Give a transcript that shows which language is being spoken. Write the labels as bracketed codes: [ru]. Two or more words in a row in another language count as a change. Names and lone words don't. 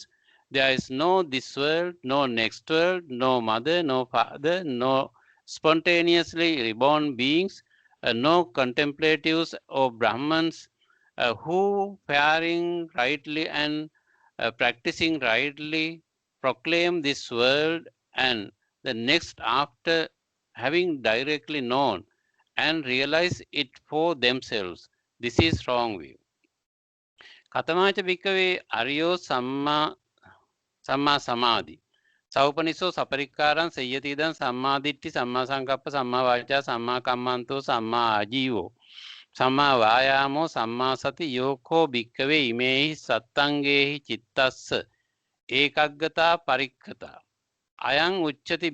[en] There is no this world, no next world, no mother, no father, no spontaneously reborn beings, no contemplatives or Brahmans who faring rightly and practicing rightly proclaim this world and the next after having directly known and realize it for themselves. This is wrong view. [pi] කතමාච භික්කවේ අරියෝ සම්මා සමාධි. සෞපනිසෝ සපරික්කාරං සය්‍යතිදං සම්මාදිට්ඨි සම්මා සංකප්ප සම්මා වාචා සම්මා කම්මන්තෝ සම්මා ආජීවෝ සම්මා වායාමෝ සම්මා සති යෝකෝ භික්කවේ ඉමේහි සත්තංගේහි චිත්තස්ස ඒකග්ගතා පරික්ඛතා අයං උච්චති